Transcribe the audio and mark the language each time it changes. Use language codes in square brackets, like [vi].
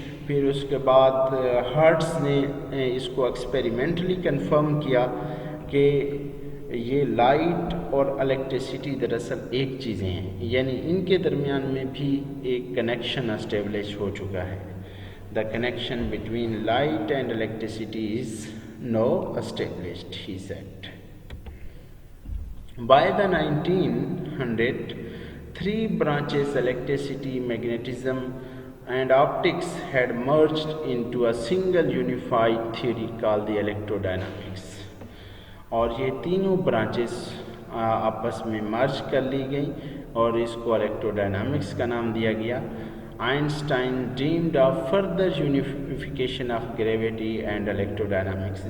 [ur] پھر اس کے بعد ہرٹز نے اس کو ایکسپیریمنٹلی کنفرم کیا کہ یہ لائٹ اور الیکٹریسٹی دراصل ایک چیزیں ہیں، یعنی ان کے درمیان میں بھی ایک کنیکشن اسٹیبلش ہو چکا ہے. [en] The connection between light and electricity is now established, he said. By the 1900, three branches, electricity, magnetism and optics, had merged into a single unified theory called the electrodynamics. [ur] اور یہ تینوں branches آپس میں مرج کر لی گئی اور اس کو الیکٹروڈائنامکس کا نام دیا گیا. [en] Einstein dreamed of further unification of gravity and electrodynamics.